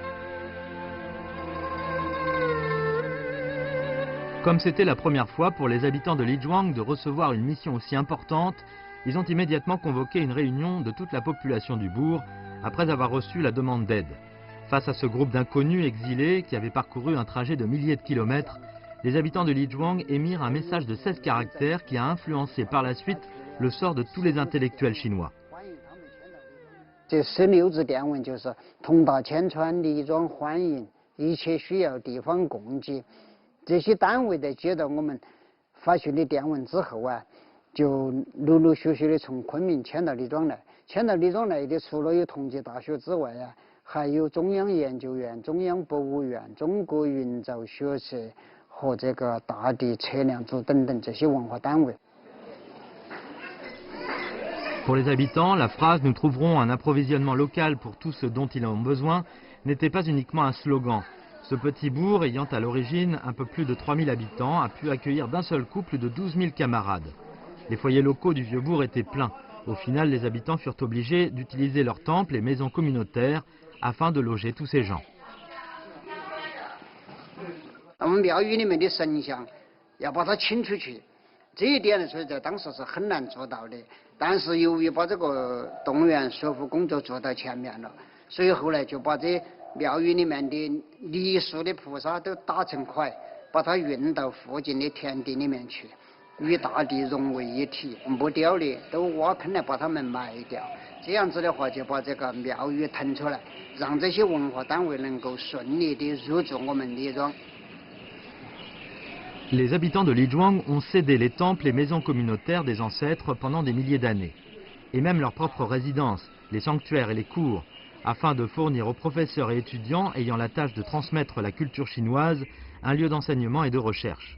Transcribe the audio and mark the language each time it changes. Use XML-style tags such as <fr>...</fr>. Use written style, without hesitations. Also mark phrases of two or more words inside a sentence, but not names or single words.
<fr>Comme c'était la première fois pour les habitants de Lizhuang de recevoir une mission aussi importante, ils ont immédiatement convoqué une réunion de toute la population du bourg après avoir reçu la demande d'aide. Face à ce groupe d'inconnus exilés qui avaient parcouru un trajet de milliers de kilomètres, les habitants de Lizhuang émirent un message de 16 caractères qui a influencé par la suite le sort de tous les intellectuels chinois.</fr> <zh>这16字电文就是同大千川，李庄欢迎，一切需要地方供给。这些单位在接到我们发去的电文之后啊，就陆陆续续的从昆明迁到李庄来。迁到李庄来的，除了有同济大学之外啊，还有中央研究院、中央博物院、中国云造学社和这个大地测量组等等这些文化单位。</zh> <fr>Pour les habitants, la phrase « Nous trouverons un approvisionnement local pour tout ce dont ils ont besoin » n'était pas uniquement un slogan, Ce petit bourg, ayant à l'origine un peu plus de 3000 habitants, a pu accueillir d'un seul coup plus de 12 000 camarades. Les foyers locaux du vieux bourg étaient pleins. Au final, les habitants furent obligés d'utiliser leurs temples et maisons communautaires afin de loger tous ces gens.</fr> <zh>我们庙宇里面的神像要把它请出去，这一点呢，所以在当时是很难做到的。但是由于把这个动员说服工作做到前面了，所以后来就把这庙宇里面的泥塑的菩萨都打成块，把它运到附近的田地里面去，与大地融为一体。木雕的都挖坑来把它们埋掉，这样子的话就把这个庙宇腾出来，让这些文化单位能够顺利的入住我们李庄。</zh> <fr>Les habitants de Lizhuang ont cédé les temples et maisons communautaires des ancêtres pendant des milliers d'années, et même leurs propres résidences, les sanctuaires et les cours, afin de fournir aux professeurs et étudiants ayant la tâche de transmettre la culture chinoise un lieu d'enseignement et de recherche.</fr>